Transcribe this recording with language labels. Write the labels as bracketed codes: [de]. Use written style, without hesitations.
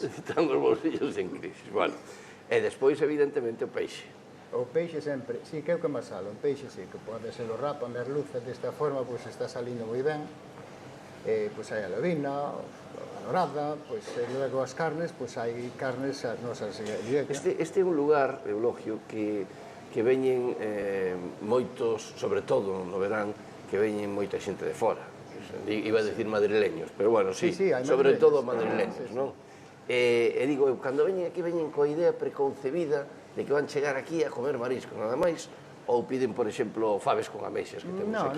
[gl] Están os bolsillos en crisis, bueno. E despois, evidentemente, o peixe. O peixe sempre, sí, que é o que máis sale, o peixe sí, que pode ser o rapa, a merluza, desta forma, pois está salindo moi ben. Pois hai a levina, a dorada, pois logo as carnes, pois hai carnes, as nosas dietas. Este é un lugar, Eulogio, que veñen moitos, sobre todo no verán, que veñen moita xente de fora. [es] Iba a decir madrileños, pero bueno, sí, sobre todo madrileños, non? [gl] E digo, cando veñen aquí, veñen coa idea preconcebida de que van chegar aquí a comer marisco, nada máis, ou piden, por exemplo, faves con ameixas que temos aquí?